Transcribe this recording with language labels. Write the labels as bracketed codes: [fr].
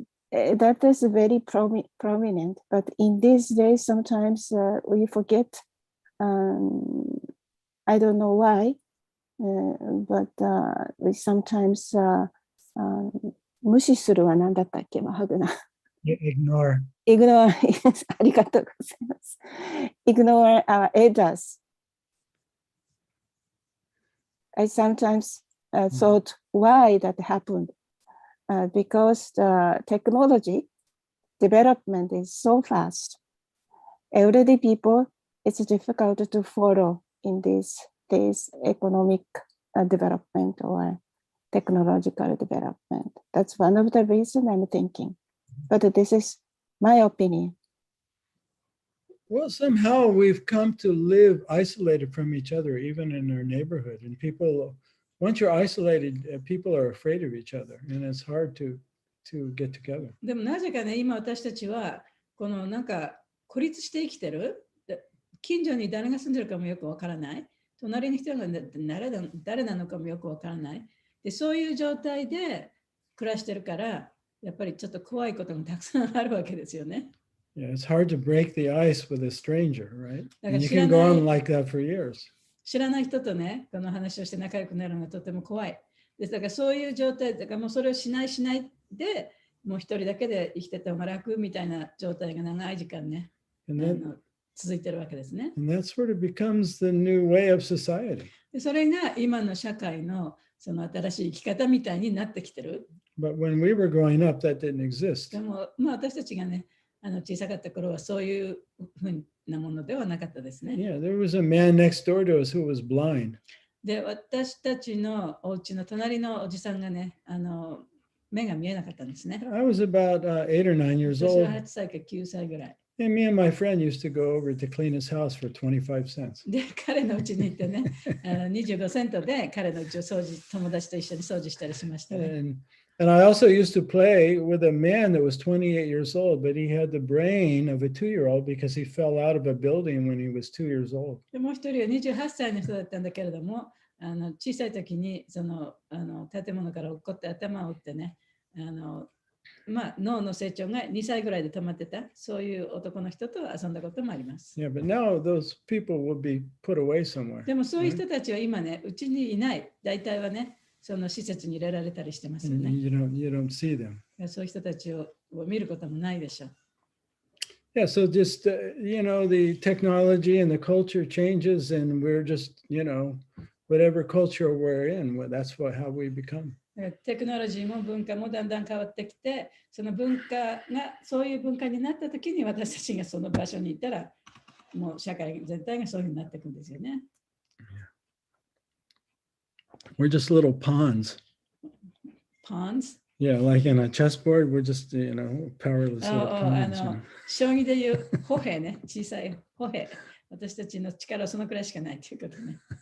[en] That is very prominent, but in these days, sometimes we forget. I don't know why, but we sometimes [ja] 無視するは何だったっけ、マハグナ。 [en] Ignore. Ignore. [ja] ありがとうございます。 [en] Ignore our elders. I sometimes thought why that happened. Because the technology development is so fast. Elderly people, it's difficult to follow in these days economic development or technological development. That's one of the reasons I'm thinking. But this is my opinion. Well, somehow we've come to live isolated from each other, even in our neighborhood. And people, once you're isolated, people are afraid of each other, and it's hard to get together. [ja] でもなぜかね、今私たちはこのなんか孤立して生きてる。近所に誰が住んでるかもよくわからない。隣の人が誰なのかもよくわからない。で、そういう状態で暮らしてるから、やっぱりちょっと怖いことがたくさんあるわけですよね。 [en] Yeah, it's hard to break the ice with a stranger, right? And you can go on like that for years. [ja] 知らない人とね、この話をして仲良くなるのがとても怖い。ですだからそういう状態だからもうそれをしないでもう一人だけで生きてた方が楽みたいな状態が長い時間ね、 [en] And that, [ja] 続いてるわけですね。 [en] and that sort of becomes the new way of society. [ja] でそれが今の社会のその新しい生き方みたいになってきてる。 [en] But when we were growing up, that didn't exist. [ja] でも、まあ、私たちがね、小さかった頃はそういうふうなものではなかったですね。 [en] Yeah, there was a man next door to us who was blind. [ja] で、私たちのお家の隣のおじさんがね、目が見えなかったんですね。 [en] I was about 8 or 9 years [ja] 私 [en] old. [ja] は8歳か9歳ぐらい。 [en] And me and my friend used to go over to clean his house for 25 cents. [ja] で、彼の家に行ってね、25セントで彼の家を友達と一緒に掃除したりしましたね。 [en] And I also used to play with a man that was 28 years old, but he had the brain of a 2-year-old because he fell out of a building when he was 2 years old. [ja] でもう一人は28歳の人だったんだけれども、小さい時にその建物から落っこって頭を打ってね、まあ、脳の成長が2歳ぐらいで止まってた、そういう男の人と遊んだこともあります。 [en] Yeah, but now those people will be put away somewhere. [ja] でもそういう人たちは今ね、うちにいない。大体はね、その施設に入れられたりしてますよ [en] And [ja] ね。 [en] you don't see them. [ja] そういう人たちを見ることもないでしょう。 [en] Yeah, so just, the technology and the culture changes and we're just, whatever culture we're in, that's how we become. [ja] テクノロジーも文化もだんだん変わってきて、その文化がそういう文化になったときに私たちがその場所にいたら、もう社会全体がそういうふうになっていくんですよね。 [en] We're just little pawns. Pawns? Yeah, like in a chessboard, we're just, powerless little pawns. [ja] 将棋でいう歩兵ね、小さい歩兵。私たちの力はそのくらいしかないということね。